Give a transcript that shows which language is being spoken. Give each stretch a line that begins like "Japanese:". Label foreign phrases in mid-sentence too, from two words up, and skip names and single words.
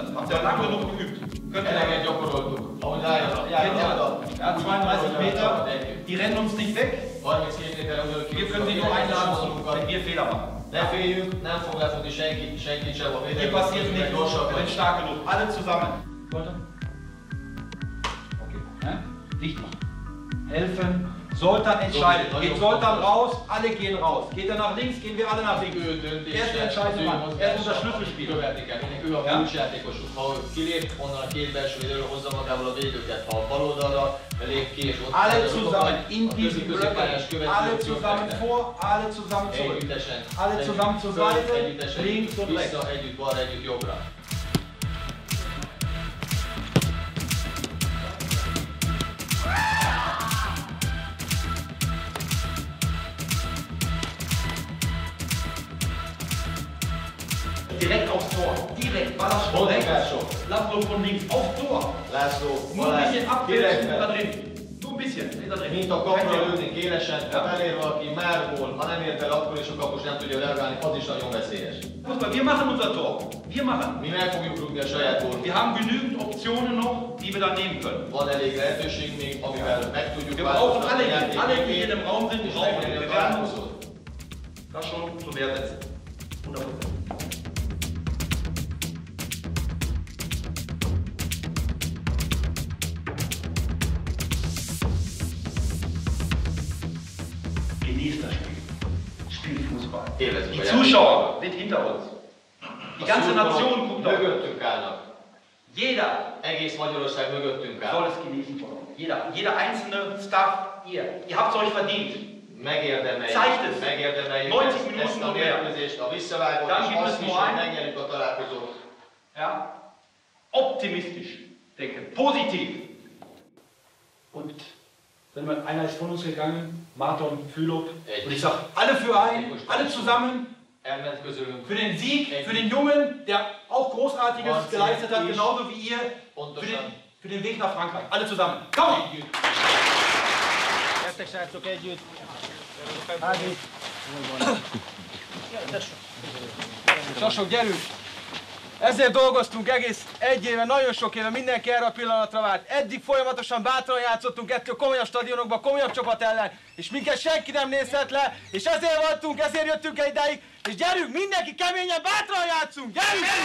German: Habt ihr lange genug geübt. Könnt ihr lange gyakoroltuk. Ja, 32 Meter, die rennen uns nicht weg. Wir können sie nur einladen, wenn wir Fehler machen.
Hungarian: Ne féljünk, nem fog lefogni senkit sem a
German: Hier passiert nichts, wir sind stark genug. Alle zusammen. Leute? Okay. Ne? Dicht machen. Helfen. Sultan entscheidet. Geht Sultan raus, alle gehen raus. Geht er nach links, gehen wir alle nach links. Er ist der entscheidende Mann. Er ist unser Schlüsselspieler.
Hungarian: Ő a kulcsjátékosuk. Ha kilép onnan a két belső védőről, hozza magával a védőket. Ha a bal oldalra lép ki és ott
German: alle zusammen in diesen Blöcken. Alle zusammen vor, alle zusammen zurück. Alle zusammen zur Seite, links und rechts.
Hungarian: Együtt balra, együtt jobbra.
German: Direkt aufs Tor. Direkt, Ballasch von rechts. Laszlo von links, aufs Tor. Nur ein bisschen abwärts da drin. Nur ein bisschen, da drin.
Hungarian: Mint a kapra lőni kélesen, ha elér valaki már gól, ha nem ér fel, akkor is a kapus nem tudja reagálni, az is nagyon veszélyes.
German: Wir machen unser Tor. Wir machen.
Hungarian: Mi meg fogjuk rúgni a saját gólt.
German: Wir haben genügend Optionen noch, die wir dann nehmen können.
Hungarian: Van elég lehetőség még, amivel meg tudjuk
German: Wir brauchen alle, die hier im Raum sind, brauchen wir. Wir werden uns das schon zur Wehr setzen. 100%. Genießt das Spiel. Spielt Fußball. Die Zuschauer sind hinter uns. Die ganze Nation guckt auf uns. Jeder
Hungarian: egész Magyarország mögöttünk áll.
German: soll es genießen von uns. Jeder einzelne Staff, ihr habt es euch verdient.
Hungarian: Megérdemeljük.
German: Zeigt es.
Hungarian: Megérdemeljük
German: 90 Minuten
Hungarian: ezt a mérkőzést, a visszavágót, és azt is, hogy megnyerjük a találkozót.
German: Ja? Optimistisch denken, positiv. Und einer ist von uns gegangen, Marton Fülop. Und ich sage, alle für einen, alle zusammen. Für den Sieg, für den Jungen, der auch Großartiges geleistet hat, genauso wie ihr. Für den Weg nach Frankreich. Alle zusammen. Komm!
Hungarian: Gyertek srácok együtt. Sasok, gyerünk! Ezért dolgoztunk egész egy éve, nagyon sok éve, mindenki erre a pillanatra várt. Eddig folyamatosan bátran játszottunk ettől komolyabb stadionokban, komolyabb csapat ellen, és minket senki nem nézhet le, és ezért voltunk, ezért jöttünk el idáig, és gyerünk, mindenki keményen, bátran játszunk, gyerünk!